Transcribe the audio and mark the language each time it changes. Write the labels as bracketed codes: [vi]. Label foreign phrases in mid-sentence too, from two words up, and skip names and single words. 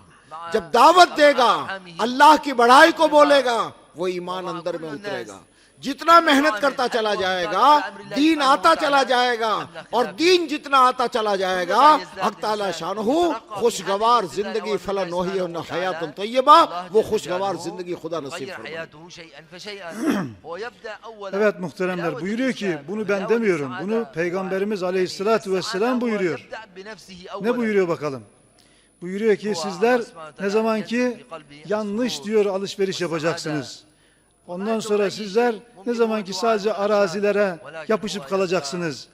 [ur] جب دعوت دے گا، اللہ کی بڑائی کو بولے گا، وہ ایمان اندر میں اترے گا. جتنا محنت کرتا چلا جائے گا دین آتا چلا جائے گا، اور دین جتنا آتا چلا جائے گا حق تعالی شانہ خوشگوار زندگی [ar] فلا نحیین حیات طیبہ، [ur] وہ خوشگوار زندگی خدا نصیب فرمائے. [tr] Evet muhteremler, buyuruyor ki bunu ben demiyorum, bunu Peygamberimiz Aleyhisselatü Vesselam buyuruyor. Ne buyuruyor bakalım? Buyuruyor ki sizler ne zaman ki yanlış diyor alışveriş yapacaksınız. Ondan sonra sizler ne zaman ki sadece arazilere yapışıp kalacaksınız.